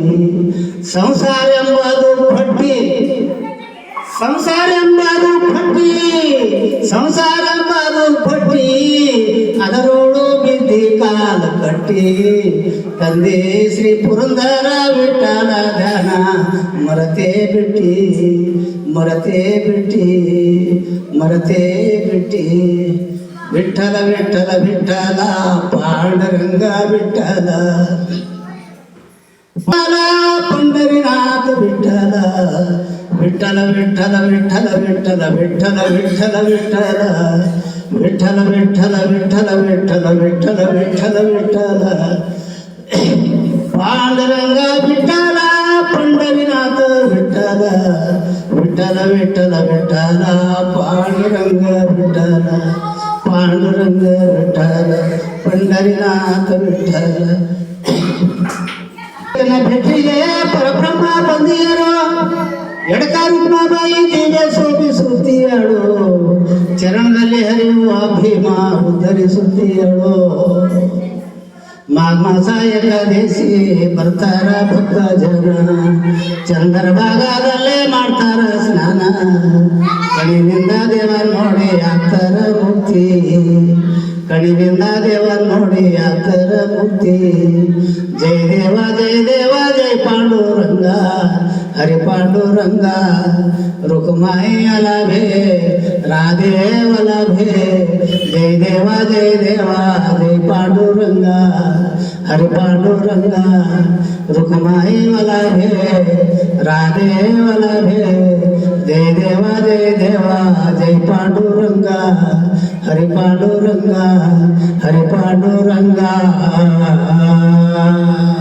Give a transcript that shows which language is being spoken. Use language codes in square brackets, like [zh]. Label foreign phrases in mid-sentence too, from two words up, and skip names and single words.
[kn] ಸಂಸಾರ ಎಂಬುದು ಭಟ್ಟಿ, ಸಂಸಾರ ಎಂಬುದು ಭಟ್ಟಿ, ಸಂಸಾರ ಎಂಬುದು ಭಟ್ಟಿ, ಅದರೊಳು ಬಿದ್ದಿ ಕಾಲ ಕಟ್ಟಿ. ತಂದೆ ಶ್ರೀ ಪುರಂದರ ವಿಠಲ ಧ್ಯಾನ ಮರತೆ ಬಿಟ್ಟಿ, ಮರತೆ ಬಿಟ್ಟಿ, ಮರತೆ ಬಿಟ್ಟಿ. [mr] विठ्ठल विठ्ठल विठ्ठल पांडुरंग विठ्ठल पंढरीनाथ विठ्ठल विठ्ठल विठ्ठल विठ्ठल विठ्ठल विठ्ठल विठ्ठल विठ्ठल विठ्ठल विठ्ठल विठ्ठल विठ्ठल विठ्ठल विठ्ठल विठ्ठल पांडुरंग विठ्ठल पंढरीनाथ विठ्ठल विठ्ठल विठ्ठल विठ्ठल पांडुरंग विठ्ठल पांडुरंग विठ्ठल पंढरीनाथ विठ्ठल भेटिले परब्रह्म [kn] ಬಂದಿಯರೋ ಎಡಕಾರುಕ್ಮಾಬಾಯಿ ದಿವ್ಯ ಶೋಭಿಸುತ್ತೀಯಳು ಚರಣದಲ್ಲಿ ಹರಿಯುವ ಭೀಮ ಉದ್ಧರಿಸುತ್ತೀಯಳು ಮಾಘ ಏಕಾದಶಿ ಬರ್ತಾರ ಭಕ್ತ ಜನ ಚಂದ್ರ ಭಾಗದಲ್ಲೇ ಮಾಡ್ತಾರ ಸ್ನಾನ ಕಣಿನಿಂದ ದೇವ ನೋಡಿ ಆಗ್ತಾರ ಮುಕ್ತಿ ಕಣಿನಿಂದ ದೇವ ನೋಡಿ ಆಗ್ತಾರ ಮುಕ್ತಿ ಜಯ ದೇವ [mr] जय पांडुरंग हरि पांडुरंग रुक्माई अलाभे राधे वल्लभे जय देवा जय पांडुरंगा हरि पांडुरंगा रुक्माई वल्लभे राधे वल्लभे जय देवा जय पांडुरंगा हरि पांडुरंगा